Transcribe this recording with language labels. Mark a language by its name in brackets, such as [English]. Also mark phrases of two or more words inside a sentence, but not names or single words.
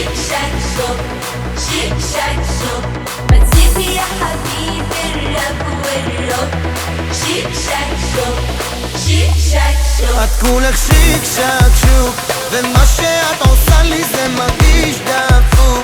[Arabic] شاك شوك شيك شاك شوك ما تسيبي يا حبيبي الراب والروك شيك شاك شوك شيك شاك شوك [Hebrew] את כולך שיק שק שוק ומה שאת עושה לי זה מרגיש דפוק